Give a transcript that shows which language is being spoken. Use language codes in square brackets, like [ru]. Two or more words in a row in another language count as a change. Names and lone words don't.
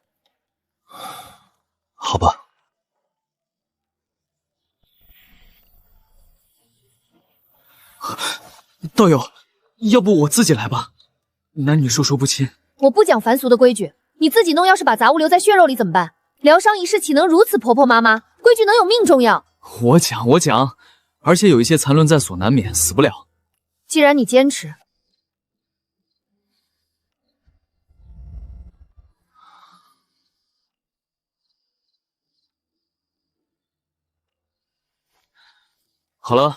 [zh] 好吧。道友，要不我自己來吧，男女授受不親。我不講凡俗的規矩，你自己弄，要是把雜物留在血肉裡怎麼辦？療傷一事豈能如此婆婆媽媽？規矩能有命重要？我講，而且有一些殘論在所難免，死不了。既然你堅持，好了。